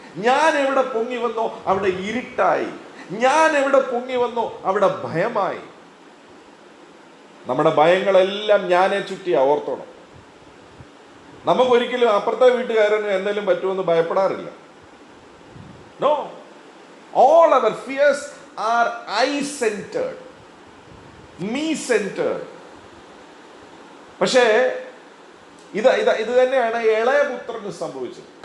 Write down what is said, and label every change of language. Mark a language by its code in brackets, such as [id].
[ml] ഞാൻ എവിടെ പൊങ്ങി വന്നോ അവിടെ ഇരുട്ടായി. ഞാൻ എവിടെ പൊങ്ങി വന്നോ അവിടെ ഭയമായി. നമ്മുടെ ഭയങ്ങളെല്ലാം ഞാനെ ചുറ്റി ഓർത്തോണം. നമുക്കൊരിക്കലും അപ്പുറത്തെ വീട്ടുകാരന് എന്തെങ്കിലും പറ്റുമെന്ന് ഭയപ്പെടാറില്ല. [en] No, all our fears are I-centered, me-centered. [ml] പക്ഷേ ഇത് തന്നെയാണ് ഇളയ പുത്രന് സംഭവിച്ചത്.